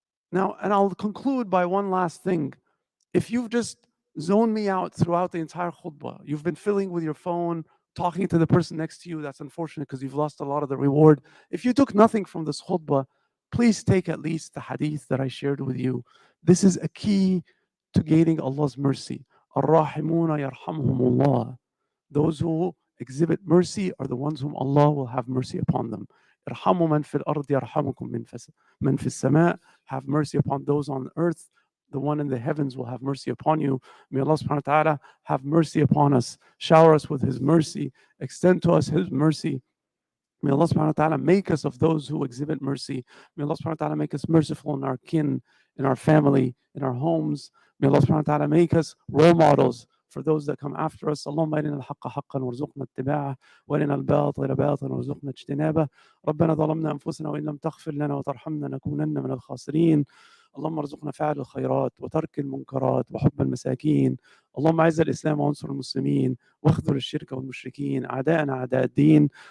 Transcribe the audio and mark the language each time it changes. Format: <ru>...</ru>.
<en>Now, and I'll conclude by one last thing. If you've just zoned me out throughout the entire khutbah, you've been filling with your phone, talking to the person next to you, that's unfortunate because you've lost a lot of the reward. If you took nothing from this khutbah, please take at least the hadith that I shared with you. This is a key to gaining Allah's mercy.</en> <ar>Ar-Rahimuna yarhamhumullah.</ar> <en>Those who exhibit mercy are the ones whom Allah will have mercy upon them.</en> <ar>ارحموا من في الأرض يرحمكم من في السماء.</ar> <en>Have mercy upon those on earth. The one in the heavens will have mercy upon you. May Allah subhanahu wa ta'ala have mercy upon us. Shower us with His mercy. Extend to us His mercy. May Allah subhanahu wa ta'ala make us of those who exhibit mercy. May Allah subhanahu wa ta'ala make us merciful in our kin, in our family, in our homes. May Allah subhanahu wa ta'ala make us role models for those that come after us.</en> <ar>اللهم أرنا الحق حقا وارزقنا اتباعه وأرنا الباطل باطلا وارزقنا اجتنابه. ربنا ظلمنا أنفسنا وإن لم تغفر لنا وترحمنا نكونن من الخاسرين. اللهم ارزقنا فعل الخيرات وترك المنكرات وحب المساكين. اللهم أعز الإسلام وانصر المسلمين واخذل الشرك والمشركين أعداءنا أعداء الدين.</ar>